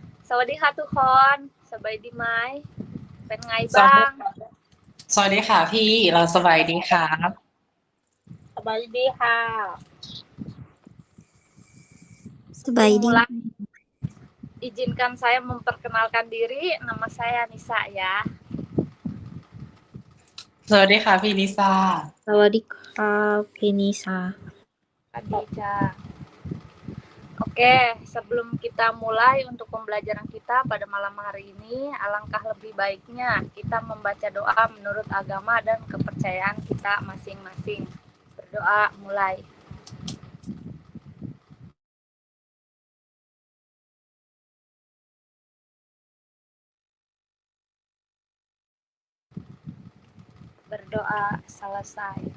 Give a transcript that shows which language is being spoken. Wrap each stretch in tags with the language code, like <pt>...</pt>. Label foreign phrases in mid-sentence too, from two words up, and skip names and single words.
<th>สวัสดีค่ะทุกคนสบายดีไหมเป็นไง สวัส บ้าง ดีค่ะสวัสดีค่ะพี่เราสบายดีครับ สบายดีค่ะ Sebelum Sebaidi.</th> <id>mulai, izinkan saya memperkenalkan diri. Nama saya Nisa ya.</id> <th>สวัสดีค่ะพี่ลิซ่า Sawadee Penisa. Khadija.</th> <id>Oke, sebelum kita mulai untuk pembelajaran kita pada malam hari ini, alangkah lebih baiknya kita membaca doa menurut agama dan kepercayaan kita masing-masing. Berdoa mulai. Berdoa selesai.</id>